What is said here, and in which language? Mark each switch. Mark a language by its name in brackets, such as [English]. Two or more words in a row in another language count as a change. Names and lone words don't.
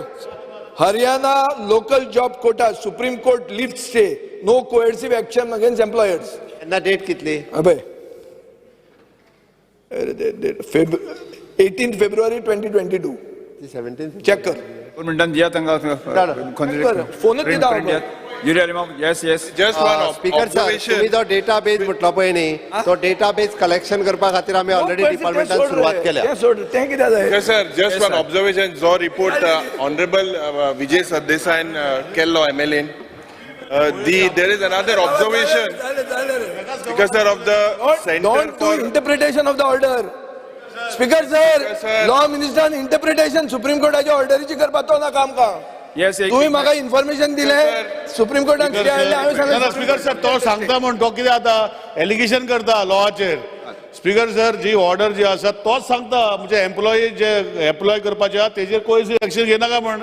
[English] Haryana local job quota Supreme Court lift stay no coercive action against employers. [Konkani] केन्ना डेट कितली. अबे 18 फेब्रुवारी 2022. 17 चेक कर. 2 मिनिटांनी दिया तांकां फोनच दिता हांव. युरी अलिमाम येस [English] Just one Speaker sir [Konkani] तुम्ही जो डेटाबेस म्हटलो पळय न्ही तो डेटाबेस कलेक्शन करपा खातीर आमी ऑलरेडी डिपार्टमेंटान सुरवात केल्या. ते कितें जाय. [English] Yes, sir. Just one observation. जो report Honorable Vijay Sardesain केल्लो MLA. There is another observation because sir of the Center Don't do for interpretation of the order. Speaker sir [Konkani] लॉ मिनिस्टरान इंटरप्रिटेशन सुप्रीम कोर्टाच्या ऑर्डरीची करपाचो ना काम का. येस तुम्ही म्हाका इन्फॉर्मेशन दिले सुप्रीम कोर्टान कितें हाडलें हांवें सांगलें. [English] Speaker sir [Konkani] तो सांगता म्हण तो कितें आता एलिगेशन करता लॉचेर. [English] Speaker sir [Konkani] जी ऑर्डर जी आसा तोच सांगता म्हणजे एम्प्लॉई जे एम्प्लॉय करपाचे आहा तेजेर कोई एक्शन घेनाका म्हण.